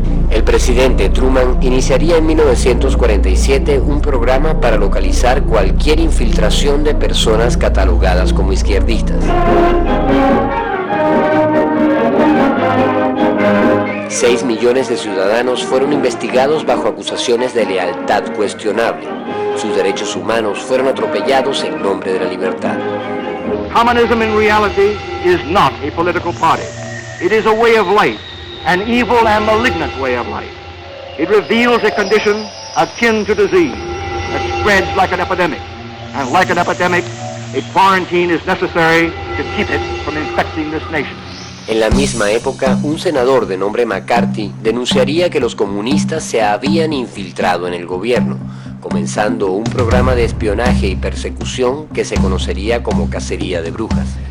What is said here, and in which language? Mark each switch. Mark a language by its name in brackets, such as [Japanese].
[Spanish] El presidente Truman iniciaría en 1947 un programa para localizar cualquier infiltración de personas catalogadas como izquierdistas. 6 millones de ciudadanos fueron investigados bajo acusaciones de lealtad cuestionable. Sus derechos humanos fueron atropellados en nombre de la libertad. [English] Communism in reality is not a political party. It is a way of life, an evil and malignant way of life. It reveals a condition akin to disease that spreads like an epidemic. And like an epidemic, a quarantine is necessary to keep it from infecting this nation. [Spanish] En la misma época, un senador de nombre McCarthy denunciaría que los comunistas se habían infiltrado en el gobierno, comenzando un programa de espionaje y persecución que se conocería como cacería de brujas.